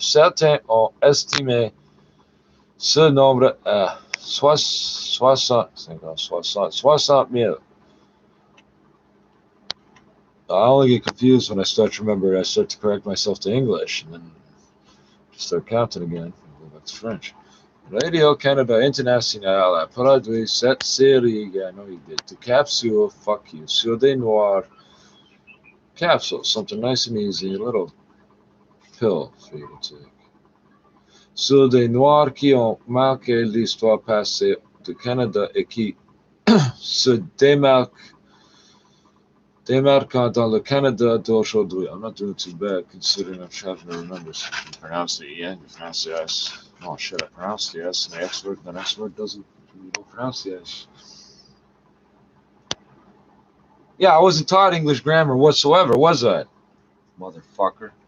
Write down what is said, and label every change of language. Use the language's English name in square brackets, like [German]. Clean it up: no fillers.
[French] Certains ont estimé ce nombre à 60,000. [English] I only get confused when I start to remember. I start to correct myself to English, and then start counting again. Go back to French. [French] Radio Canada International a produit cette série, [English] I know you did, [French] de capsule, [English] fuck you, [French] sur des noirs. [English] Capsule, something nice and easy, a little pill for you to take. [French] Sur des noirs qui ont marqué l'histoire passée du Canada et qui se démarquent dans le Canada d'aujourd'hui. [English] I'm not doing too bad considering I'm trying to remember something. Pronounce the E, you pronounce the S. Oh shit, I pronounced the S and the next word doesn't, you don't pronounce the S. Yeah, I wasn't taught English grammar whatsoever, was I? Motherfucker.